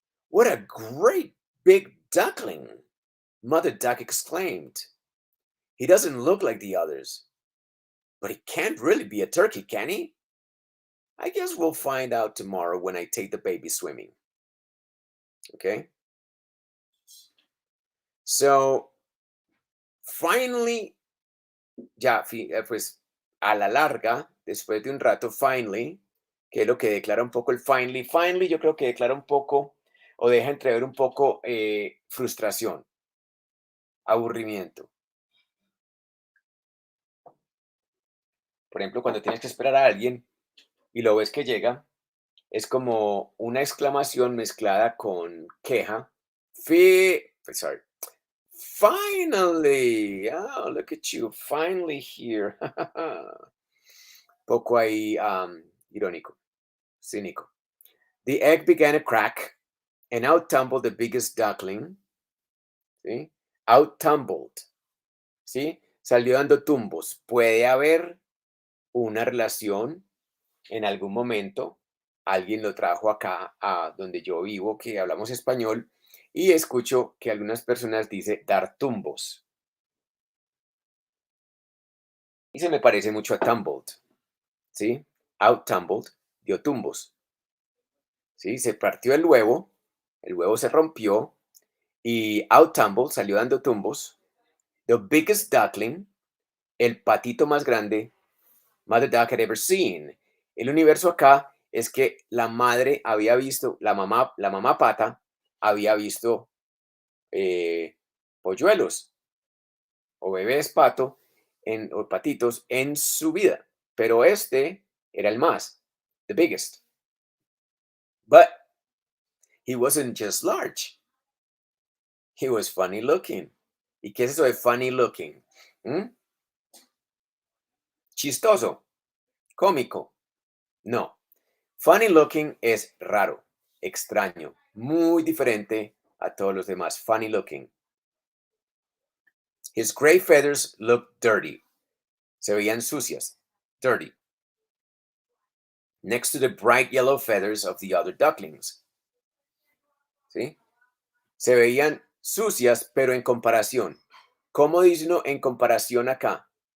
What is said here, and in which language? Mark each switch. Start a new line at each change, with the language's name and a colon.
English: What a great big duckling! Mother Duck exclaimed. He doesn't look like the others. But he can't really be a turkey, can he? I guess we'll find out tomorrow when I take the baby swimming. Okay? So, finally,
Spanish: ya, pues a la larga, después de un rato, finally, que es lo que declara un poco el finally, finally yo creo que declara un poco o deja entrever un poco frustración, aburrimiento. Por ejemplo, cuando tienes que esperar a alguien y lo ves que llega, es como una exclamación mezclada con queja.
English: Sorry. Finally, oh, look at you, finally here.
Spanish: Poco ahí irónico, cínico.
English: The egg began to crack, and out tumbled the biggest duckling.
Spanish: ¿Sí? Out tumbled. ¿Sí? Salió dando tumbos. Puede haber una relación en algún momento. Alguien lo trajo acá a donde yo vivo, que hablamos español, y escucho que algunas personas dicen dar tumbos. Y se me parece mucho a tumbled. ¿Sí? Out tumbled, dio tumbos. ¿Sí? Se partió el huevo se rompió y out tumbled, salió dando tumbos.
English: The biggest duckling,
Spanish: el patito más grande,
English: Mother Duck had ever seen.
Spanish: El universo acá es que la madre había visto, la mamá pata había visto polluelos o bebés pato o patitos en su vida, pero este era el más,
English: the biggest. But he wasn't just large, he was funny looking.
Spanish: ¿Y qué es eso de funny looking? ¿Mm? Chistoso, cómico. No, funny looking es raro, extraño, muy diferente a todos los demás.
English: Funny looking. His gray feathers looked dirty.
Spanish: Se veían sucias.
English: Dirty. Next to the bright yellow feathers of the other ducklings.
Spanish: ¿Sí? Se veían sucias, pero en comparación. ¿Cómo dice uno en comparación acá?